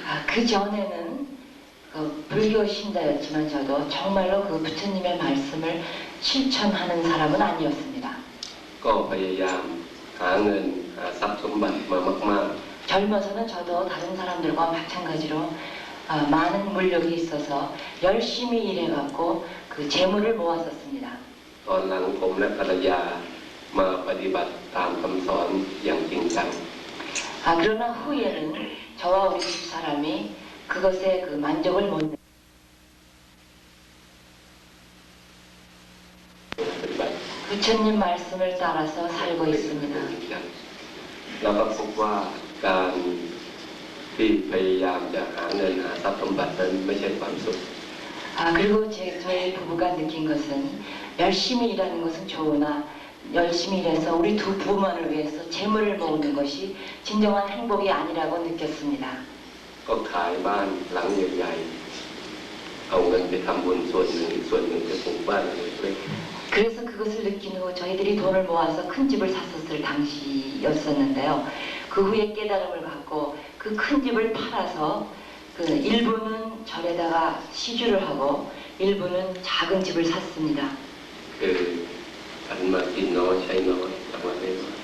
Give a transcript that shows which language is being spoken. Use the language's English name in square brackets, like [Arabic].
[Korean] 그 전에는 불교 신자였지만 저도 정말로 그 부처님의 말씀을 실천하는 사람은 아니었습니다. [Thai] ก็พยายามหาเงินหาทรัพย์สมบัติมามาก [Korean] 젊어서는 저도 다른 사람들과 마찬가지로 많은 물력이 있어서 열심히 일해갖고 그 재물을 모았었습니다. [Thai] ตอนหลังผมและภรรยามาปฏิบัติตามคำสอนอย่างจริงจัง [Korean] 그러나 후에는 저와 우리 집사람이 그것에 그 만족을 못 내고 부처님 말씀을 따라서 살고 있습니다. [Thai] แล้วก็พบว่าการที่พยายามจะหาเงินหาทรัพย์สมบัตินั้นไม่ใช่ความสุข [Korean] 그리고 저희 부부가 느낀 것은 열심히 일하는 것은 좋으나 열심히 일해서 우리 두 부모를 위해서 재물을 모으는 것이 진정한 행복이 아니라고 느꼈습니다. [Thai] ก็ขายบ้านหลังใหญ่ๆเอาเงินไปทำบุญส่วนหนึ่งอีกส่วนหนึ่งจะปลูกบ้านเล็ก [Korean] 그래서 그것을 느낀 후 저희들이 돈을 모아서 큰 집을 샀었을 당시였었는데요. 그 후에 깨달음을 갖고 그 큰 집을 팔아서 그 일부는 절에다가 시주를 하고 일부는 작은 집을 샀습니다. 그 안마기노 샤이노라고 하네요.